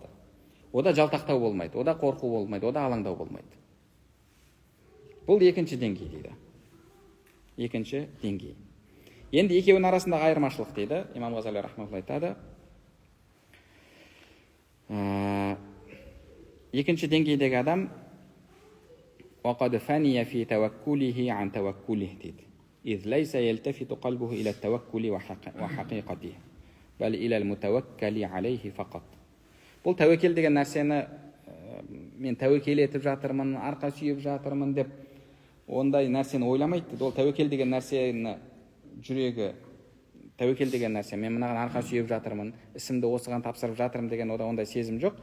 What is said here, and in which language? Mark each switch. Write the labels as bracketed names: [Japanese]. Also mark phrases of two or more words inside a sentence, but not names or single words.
[Kazakh] Ода жалтақтау болмайды, ода қорқу болмайды, ода алаңдау болмайды. Бұл екінші деңгей дейді. Екінші деңгей. Енді екеуінің арасындағы айырмашылық дейді. Имам Ғазали рахмаллаху айтады. Екінші деңгейдегі адам [Arabic] وقد فني في توكله عن توكله [Kazakh] дейді. [Arabic] إذ ليس يلتفت قلبه إلى التوكل وحقيقته بل إلى المتوكل عليه فقط. [Kazakh] Бұл тәуекел деген нәрсені мен тәуекел етіп жатырмын, арқа сүйіп жатырмын деп ондай нәрсені ойламайды. Ол тәуекел деген нәрсені жүрегі, тәуекел деген нәрсе, мен мынаған арқа сүйіп жатырмын, ісімді осыған тапсырып жатырмын деген ода ондай сезім жоқ.